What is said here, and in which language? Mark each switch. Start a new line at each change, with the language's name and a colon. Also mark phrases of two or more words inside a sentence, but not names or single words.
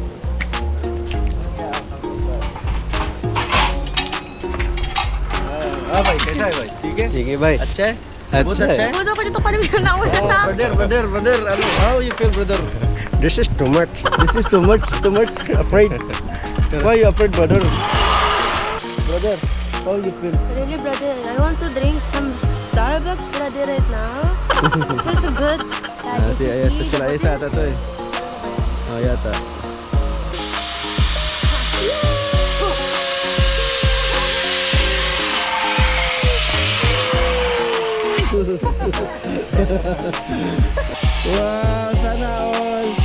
Hindi: भाई कैसा है भाई? ठीक है?
Filipino: Sige, bye.
Hindi: अच्छा है? बहुत अच्छा अच्छा है. है?
Filipino: Budo ko dito pa naman yung nauna sa akin.
English: brother, how you feel brother? This is too much. This is too much, afraid. Why you afraid brother? Brother, how you feel? Really, brother, I want to drink some Starbucks, brother, right now. Feels so good.
Filipino: Si Ayas, sila Ayas ata to eh. Oh, yata. Wow, sana all.